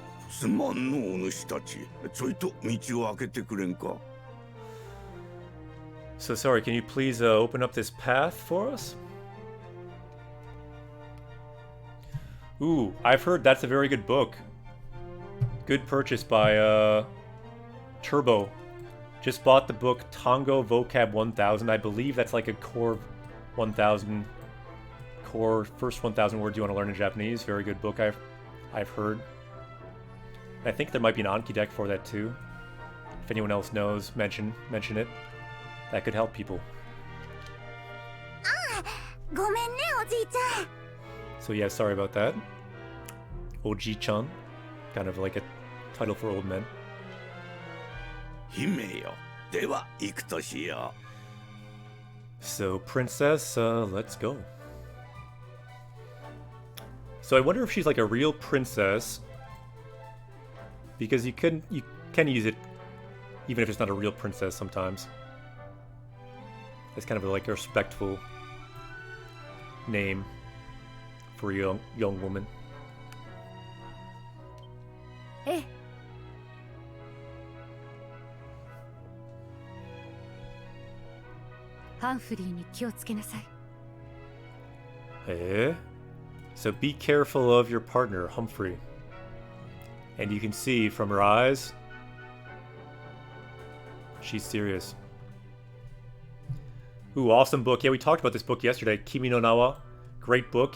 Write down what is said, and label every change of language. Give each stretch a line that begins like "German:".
Japanese: すまんのお主たち、ちょいと道を開けてくれんか。
English: So sorry, can you please open up this path for us? Ooh, I've heard that's a very good book. Good purchase by Turbo. Just bought the book Tongo Vocab 1000. I believe that's like a core 1000, core first 1000 words you want to learn in Japanese. Very good book I've heard. I think there might be an Anki deck for that too. If anyone else knows, mention it. That could help people.
Japanese: ごめんね、おじいちゃん。
English: So yeah, sorry about that. Oji-chan. Kind of like a title for old men.
Japanese: 姫よ、では行くとしよう。
English: So, princess, let's go. So I wonder if she's like a real princess. Because you can use it even if it's not a real princess sometimes. It's kind of like a respectful name for a young woman.
Japanese: ええ。ハンフリーに気をつけなさい。 Eh?
English: So be careful of your partner, Humphrey. And you can see from her eyes, she's serious. Ooh, awesome book. Yeah, we talked about this book yesterday, Kimi no Nawa. Great book.